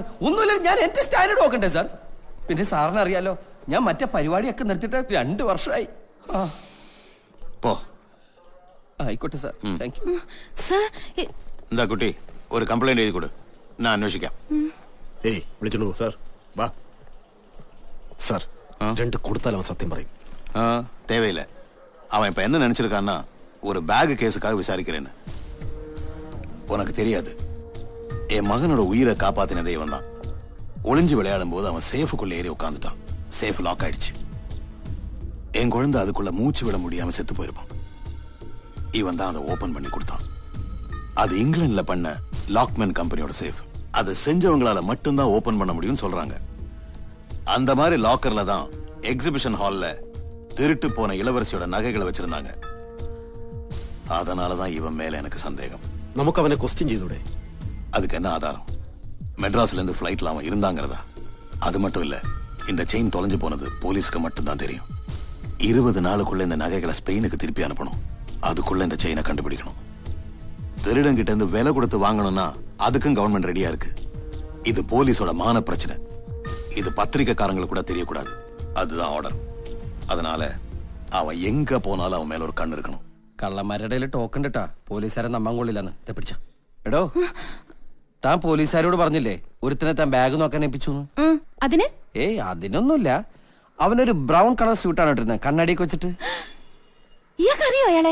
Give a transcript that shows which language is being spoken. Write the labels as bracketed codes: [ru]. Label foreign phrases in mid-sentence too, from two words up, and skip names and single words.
[ml] ഒന്നുമില്ല, ഞാൻ എന്റെ സ്റ്റാൻഡേർഡ് നോക്കണ്ടേ സാർ? പിന്നെ സാറിന് അറിയാലോ, ഞാൻ മറ്റേ പരിപാടിയൊക്കെ നിർത്തിയിട്ട് 2 വർഷമായി. പോ. ആയിക്കോട്ടെ സാർ, [en] thank you. [ml] സാർ, എന്താ കുട്ടി, ഒരു കംപ്ലൈന്റ് എഴുതി കൊടു, ഞാൻ അന്വേഷിക്കാം. ഏയ് വിളിച്ചോളൂ സാർ. വാ സാർ, 2 കൊടുത്താൽ അവൻ സത്യം പറയും. [ta] தேவையில்லை. அவன் இப்ப என்ன நினைச்சிருக்கான்னா ஒரு பேக் கேஸுக்காக விசாரிக்கிறேன்னு. உனக்கு தெரியாது, என் மகனோட உயிரை காப்பாத்தின தெய்வம் தான். ஒளிஞ்சு விளையாடும் போது அவன் சேஃபுக்குள்ள ஏறி உட்காந்துட்டான். [en] safe lock [ta] ஆயிடுச்சு. என் குழந்தை அதுக்குள்ள மூச்சு விட முடியாம செத்து போயிருப்பான். இவன் தான் அதை ஓபன் பண்ணி கொடுத்தான். அது இங்கிலாந்துல பண்ண லாக்மேன் கம்பெனியோட சேஃப். அதை செஞ்சவங்களால மட்டும்தான் ஓபன் பண்ண முடியும்னு சொல்றாங்க. அந்த மாதிரி லாக்கர்ல தான் எக்ஸிபிஷன் ஹால்ல திருட்டு போன இளவரசியோட நகைகளை வச்சிருந்தாங்க. அதனாலதான் இவன் மேல எனக்கு சந்தேகம். [ml] നമുക്ക് അവനെ ക്വസ്റ്റ്യൻ ചെയ്തൂടെ? [ta] அதுக்கு என்ன ஆதாரம்? மெட்ராஸ்ல இருந்து ஃபிளைட்ல அவன் இருந்தாங்கிறதா? அது மட்டும் இல்ல, இந்த செயின் தொலைஞ்சு போனது போலீஸ்க்கு மட்டும்தான் தெரியும். 20 நாளுக்குள்ள இந்த நகைகளை ஸ்பெயினுக்கு திருப்பி அனுப்பணும். அதுக்குள்ள இந்த செயினை கண்டுபிடிக்கணும். திருடன் கிட்ட இருந்து விலை கொடுத்து வாங்கணும்னா அதுக்கும் கவர்மெண்ட் ரெடியா இருக்கு. இது போலீஸோட மான பிரச்சனை. இது பத்திரிக்கைக்காரங்களுக்கு கூட தெரியக்கூடாது. அதுதான் ஆர்டர். அதனால அவன் எங்க போனாலும் அவன் மேலே ஒரு கண்ணு இருக்கணும். [ml] കള്ളന്മാരുടെ ഇടയിൽ ടോക്കൺ ഇട്ടാ പോലീസുകാരെ നമ്പാൻ കൊള്ളില്ലെന്ന് പിടിച്ച. എടോ, താൻ പോലീസുകാരോട് പറഞ്ഞില്ലേ ഒരുത്തിനെ താൻ ബാഗ് നോക്കാൻ ഏൽപ്പിച്ചു? അതിന്? ഏയ് അതിനൊന്നുമില്ല. അവനൊരു ബ്രൗൺ കളർ സ്യൂട്ടാണ് ഇട്ടിരുന്നത്, കണ്ണാടിയൊക്കെ വെച്ചിട്ട്. ഇയാൾക്കറിയോ അയാളെ?